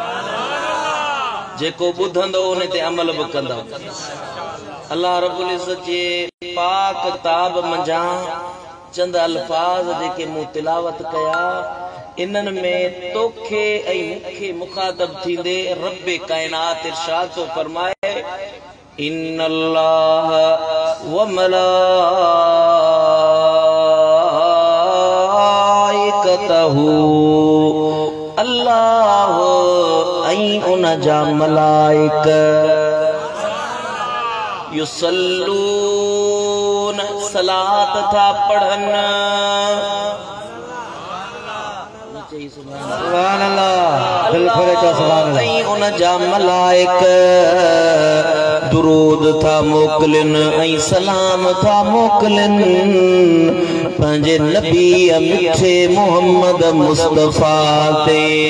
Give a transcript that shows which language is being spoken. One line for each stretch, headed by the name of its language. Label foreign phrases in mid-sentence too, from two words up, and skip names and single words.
Sindhi: जेको ॿुधंदो उन ते अमल बि कंदो। अल्लाह
Arabic: رب العزة
Sindhi: जे पाक किताब मंझां चंद अल्फाज जेके मूं तिलावत कया, इन्हनि में तोखे ऐं मूंखे मुखातब थींदे रब कायनात इरशाद थो फरमाए,
Arabic: إن الله و
Sindhi: मलाइकतहु, अल्लाह ऐं उन जा मलाइक युसल्लून सलात था पढ़न।
Arabic: سبحان الله.
Sindhi: ऐं उन जा मलाइक दुरूद था मोकिलिन ऐं सलाम था मोकिलिन पंहिंजे नबी मिठे मोहम्मद मुस्तफा ते।